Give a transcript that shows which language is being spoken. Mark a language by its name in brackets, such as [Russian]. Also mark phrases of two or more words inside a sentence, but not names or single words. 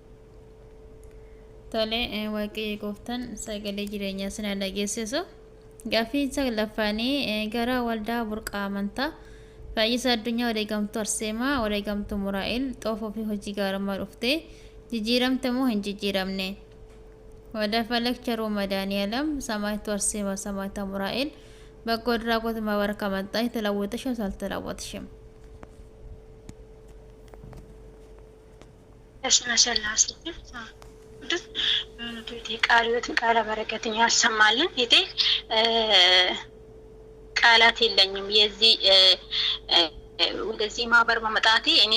[Oromo] Tole waaqii gooftaan sagalee jireenyaa sana dhageessisu gaaffii saglaffanii gara waldaa burqaa amantaa Fayyisaa addunyaa wareegamtuu Arseemaa wareegamtuu Muraa'el xoofoo fi hojii gaarummaa dhuftee jijjiiramte moo hin jijjiiramne? [Amharic] ወደ ፈለክ ቸሩ መድኃኒዓለም ሰማዕቱ አርሴማ ሰማዕቱ ሙራኤል በጎ አድራጎት ማህበር ከመጣች ተለወጥሽ አልተለወጥሽም? ስላሴ ቅዱስ ቃልዮትን ቃለ በረከትን ያሰማልን። ይቴ ቃላት የለኝም የዚህ ወደዚህ ማህበር በመጣቴ እኔ